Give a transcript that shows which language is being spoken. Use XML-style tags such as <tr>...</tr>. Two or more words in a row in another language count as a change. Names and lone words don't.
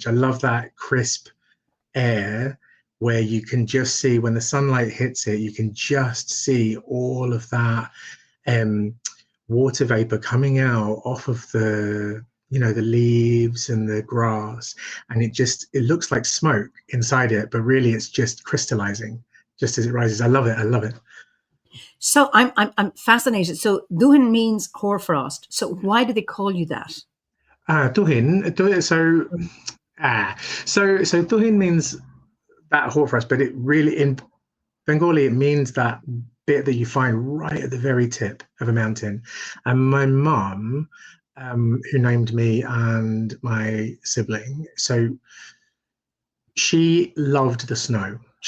<en>I love that crisp air where you can just see when the sunlight hits it, you can just see all of that water vapor coming out off of the, the leaves and the grass. And it looks like smoke inside it, but really it's just crystallizing just as it rises. I love it. I love it. So I'm fascinated. So Dúin means hoarfrost. So why do they call you that? Dúin. So Dúin means that hoarfrost, but it really, in Bengali, it means that bit that you find right at the very tip of a mountain. And my mum, who named me and my sibling, so she loved the snow.</en>